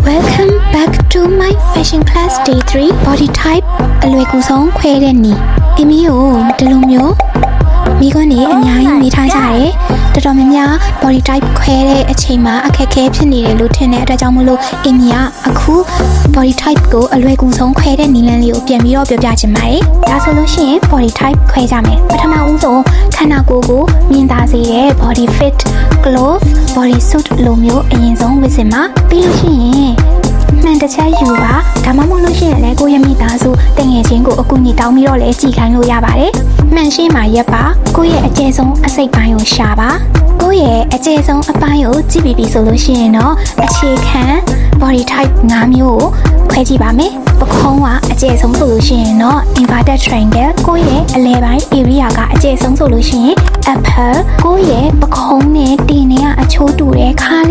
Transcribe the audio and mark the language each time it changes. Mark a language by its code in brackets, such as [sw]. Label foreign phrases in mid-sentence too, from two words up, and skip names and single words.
[en] Welcome back to my fashion class day 3 body type [my] အလွယ်ကူဆုံးခွဲတဲ့နည်းအမီကိုဒီလိုမျိုးမိခွန်းနေအများကြီးမိ ထားကြတယ်တော်တော်များများ [en] body type [my] ခွဲတဲ့အချိန်မှာအခက်အခဲဖြစ်နေတယ်လို့ထင်တဲ့အတွက်ကြောင့်မို့လို့အမီကအခု [en] body type [my] ကိုအလွယ်ကူဆုံးခွဲတဲ့နည်းလမ်းလေးကိုပြန်ပြီးတော့ပြောပြချင်ပါတယ်ဒါဆိုလို့ရှိရင် [en] body type [my] ခွဲကြမယ်ပထမဦးဆုံးခန္ဓာကိုယ်ကိုမြင်သာစေတဲ့ [en] body fit clothes body suit [my] လိုမျိုးအရင်ဆုံးဝတ်စင်မှာပြီးလို့ရှိရင်မှန်တချက်ယူပါဒါမှမဟုတ်လို့ရှိရင်လည်းကိုယ့်ရဲ့မိ သားစုတငယ်ချင်းကိုအကူအညီတောင်းပြီးတော့လည်းကြည်ခိုင်းလို့ရပါတယ်မှန်ရှင်းမှာရက်ပါကိုယ့်ရဲ့အကျယ်ဆုံးအစိတ်ပိုင်းကိုရှာပါကိုယ့်ရဲ့အကျယ်ဆုံးအပိုင်းကိုကြည့်ပြီးပြီဆိုလို့ရှိရင်တော့အခြေခံ [en] body type [my] 5မျိုးကိုခွဲကြည့်ပါမယ်ပခုံးကအကျယ်ဆုံးဆိုလို့ရှိရင်တော့ [en] inverted triangle [my] ကိုယ့်ရဲ့အလဲပိုင်း area ကအကျယ်ဆုံးဆိုလို့ရှိရင် upper ကိုယ့်ရဲ့ပခုံးနဲ့တင်နဲ့ကအချိုးတူတဲ့ခါး